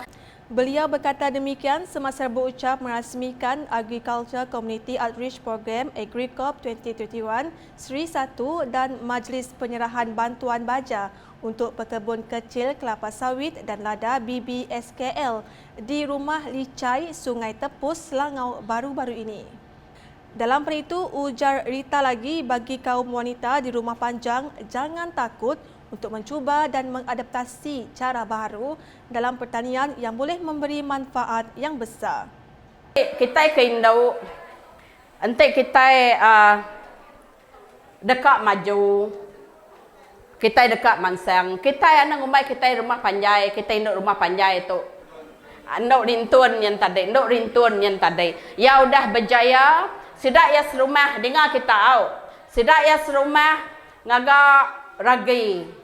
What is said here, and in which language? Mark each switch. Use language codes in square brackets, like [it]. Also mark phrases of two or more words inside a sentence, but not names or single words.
[ms] Beliau berkata demikian semasa berucap merasmikan Agriculture Community Outreach Program AgriCorp 2021 Seri 1 dan Majlis Penyerahan Bantuan Baja untuk pekebun kecil kelapa sawit dan lada BBSKL di Rumah Licai, Sungai Tepus, Selangau baru-baru ini. Dalam hal itu, ujar Rita lagi bagi kaum wanita di Rumah Panjang jangan takut untuk mencuba dan mengadaptasi cara baru dalam pertanian yang boleh memberi manfaat yang besar. [iba] Kita ke Indo, nanti kita dekat maju, kita dekat mansang, kita anak umai kita rumah panjai, kita induk rumah panjai itu. Induk rintun yang tadi, ya udah berjaya, sidak ya serumah dengar kita au, sidak ya serumah ngagak ragi.